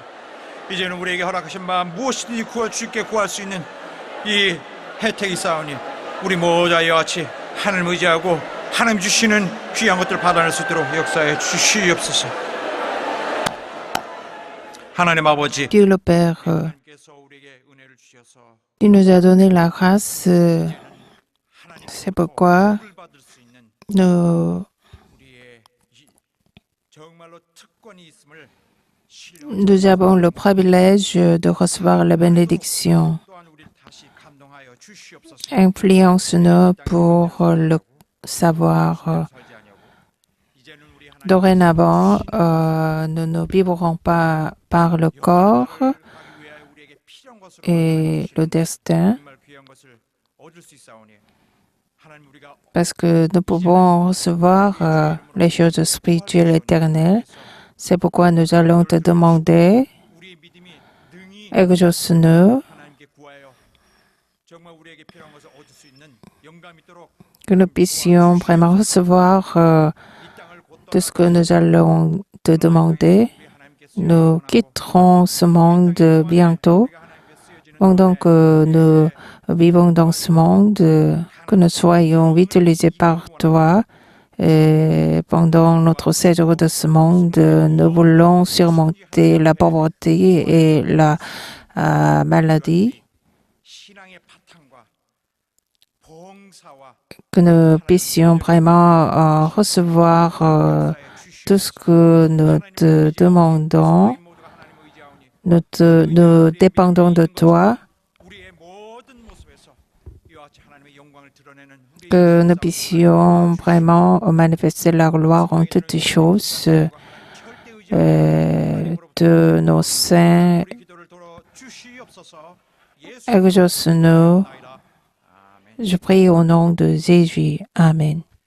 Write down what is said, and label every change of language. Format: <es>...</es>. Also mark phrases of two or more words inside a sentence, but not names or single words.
<ko>이제는 우리에게 허락하신 바 무엇이든지 주께 구할 수 있는 이 혜택이 있사오니 우리 모두와 이와 같이 하나님 의지하고 하나님 주시는 귀한 것들을 받아낼 수 있도록 역사해 주시옵소서. 하나님 아버지,</ko> <fr>Dieu le Père,</fr> <ko>하나님께서 우리에게 은혜를 주셔서</ko> <fr>il nous a donné la grâce. C'est pourquoi</fr> <ko>복을 받을 수 있는</ko> <fr>nous,</fr> <ko>우리의 정말로 특권이 있음을</ko> <fr>nous avons le privilège de recevoir la bénédiction.</fr> <ko>또한 우리를 다시 감동하여 주시옵소서.</ko> <fr>Influence-nous pour le savoir.</fr> <ko>설지하냐고. 이제는 우리 하나님</ko> <fr>Dorénavant, nous ne vivrons pas par le corps</fr> <ko>가기 위해 우리에게 필요한 것을</ko> <fr>et le destin,</fr> <ko>정말 귀한 것을 얻을 수 있사오니 하나님 우리가</ko> <fr>parce que nous pouvons recevoir les choses spirituelles éternelles. C'est pourquoi nous allons te demander,</fr> <ko>우리의 믿음이 능히</ko> <fr>exauce-nous,</fr> <ko>하나님께 구하여 정말 우리에게 필요한 것을 얻을 수 있는 영감이 있도록</ko> <fr>que nous puissions vraiment recevoir</fr> <ko>이 땅을 곧</ko> <fr>tout ce que nous allons te demander.</fr> <ko>우리 하나님께</ko> <fr>Nous quitterons ce monde bientôt.</fr> <ko>우리가 하나님께 쓰여지는</ko> <fr>Pendant que nous vivons dans ce monde, que nous soyons utilisés par toi. Et pendant notre séjour de ce monde, nous voulons surmonter la pauvreté et la maladie,</fr> <ko>신앙의 바탕과 봉사와</ko> <fr>que nous puissions vraiment recevoir tout ce que nous te demandons.</fr> <ko>저희 모두가 하나님을 의지하오니</ko> <fr>Nous dépendons de toi,</fr> <ko>우리의 모든 모습에서 이와 같이 하나님의 영광을 드러내는 우리</ko> <fr>que nous puissions vraiment manifester la gloire en toutes choses de nos saints.</fr> <ko>우리 기도를 들어 주시옵소서. 예수</ko> <fr>Exauce-nous.</fr> <ko>나이다. 아멘.</ko> <fr>Je prie au nom de Jésus. Amen.</fr>